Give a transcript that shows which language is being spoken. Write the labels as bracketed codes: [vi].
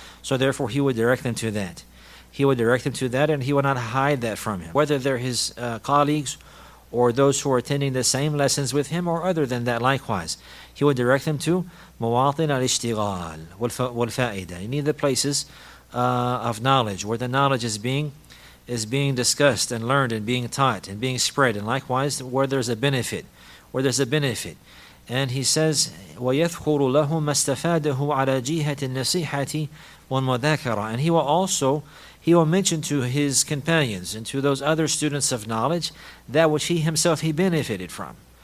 [en] So therefore he would direct them to that. And he will not hide that from him, whether they're his colleagues or those who are attending the same lessons with him or other than that likewise. He will direct them to [ar] مواطن الاشتغال والفائدة. [en] You need the places of knowledge where the knowledge is being discussed and learned and being taught and being spread, and likewise where there's a benefit. And he says [ar] ويذكر لهم ما استفاده على جهة النصيحة وَالْمُذَاكَرَةِ. [en] And he will mention to his companions and to those other students of knowledge that which he himself he benefited from.